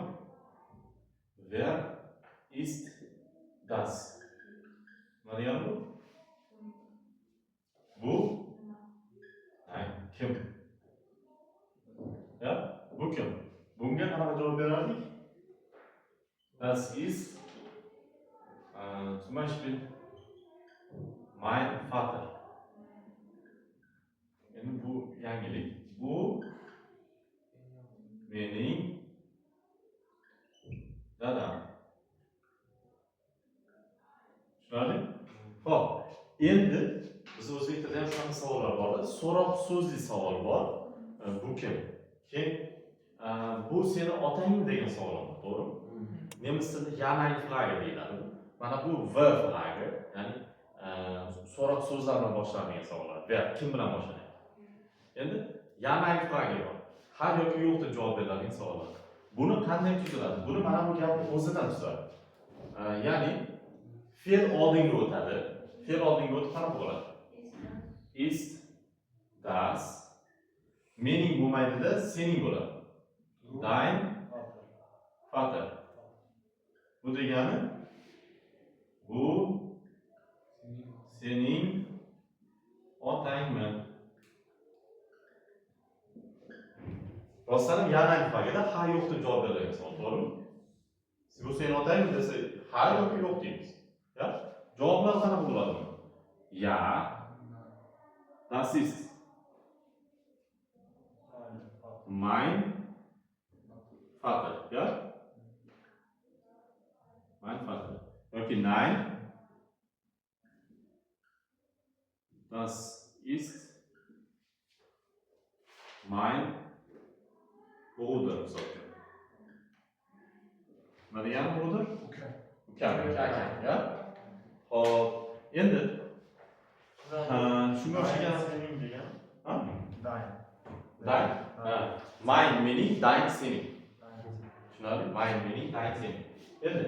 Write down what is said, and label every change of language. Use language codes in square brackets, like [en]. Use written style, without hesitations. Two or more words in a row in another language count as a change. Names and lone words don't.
[de] Wer ist das? [uz] Nima degani bu? Bu kim? Ya, bu kim? Bunga qanaqa javob berardik? [de] Das ist zum Beispiel mein Vater. [uz] Endi bu yangilik. Bu mening dadam. Tushunarli? Xo'p, endi biz o'zbek tilida ham shunaqa savollar bor. So'roq so'zli savol bor. Bu kim? Keyin bu seni otangmi degan savol bor, to'g'rimi? Nemis tilida [de] ja nein frage [uz] deyiladi. Mana bu [de] v frage, [uz] ya'ni so'roq so'zlar bilan boshlanadigan savollar. Wer kim bilan boshlanadi? Endi [de] ja nein frage [uz] bor. Har yoki yo'q deb javob beriladigan savollar. Buni qanday tuziladi? Buni mana bu gapni o'zidan tuzadi. Ya'ni fe'l oldinga o'tadi. Fe'l oldinga o'tib qanaqa bo'ladi? [de] Ist, das, [uz] mening bo'lmaydida, sening bo'ladi. [de] Dein Vater. [uz] Bu degani bu sening otangmi? Rostdan yana ifodada ha yo'q deb javob beradigan savol, to'g'rimi? Bu sening otangmi desa, ha yoki yo'q deymiz. [de] Ya? [uz] Javoblar qanaqa bo'ladi? [de] Ja, das ist mein Vater, ja? Mein Vater. Okay, nein. Das ist mein Bruder, sagt er. [uz] Nima degani Bruder? Ukam. Ukam, ja? Hop, endi shunga o'xshagan sening degan. Ha? Dein. Dein? Ha. Mein mening, dein sening. Tushunarli? Mein mening, dein sening. Endi